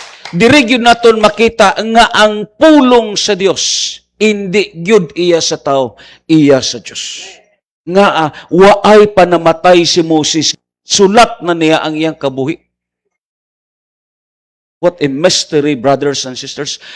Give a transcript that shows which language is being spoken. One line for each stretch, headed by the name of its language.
Hiligaynon: Diri gyud naton makita nga ang pulong sa Dios hindi gyud iya sa tao, iya sa Dios. Nga waay pa namatay si Moses, sulat na niya ang iyang kabuhi.
English: What a mystery, brothers and sisters.